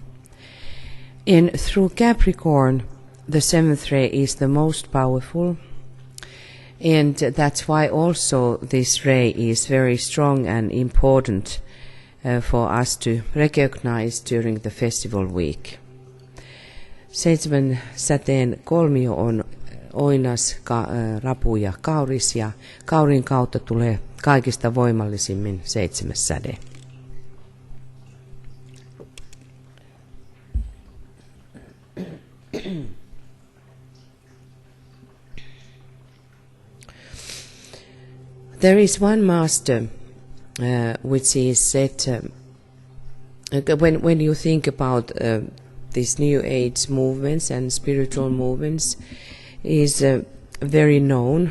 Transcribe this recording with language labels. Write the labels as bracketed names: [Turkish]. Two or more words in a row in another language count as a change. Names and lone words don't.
[English] And through Capricorn, the 7th ray is the most powerful, and that's why also this ray is very strong and important for us to recognize during the festival week. [Finnish] 7. säteen kolmio on Oinas, Rapu ja Kauris, ja Kaurin kautta tulee kaikista voimallisimmin 7. säde. [English] There is one master which is said, when you think about these New Age movements and spiritual movements, is very known.